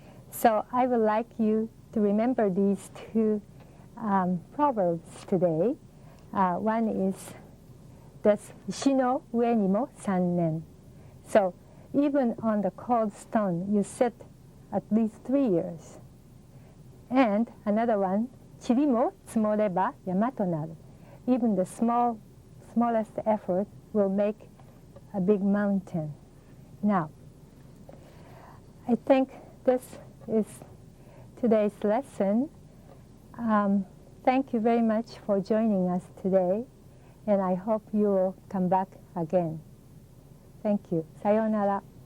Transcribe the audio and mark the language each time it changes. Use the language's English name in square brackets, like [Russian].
[English] So I would like you to remember these two proverbs today. One is this, [Japanese] 石の上にも3年. [English] So even on the cold stone, you sit at least 3 years. And another one, [Japanese] 塵も積もれば山となる. [English] Even the smallest effort will make a big mountain. Now, I think this is today's lesson. Thank you very much for joining us today, and I hope you will come back again. Thank you. さようなら.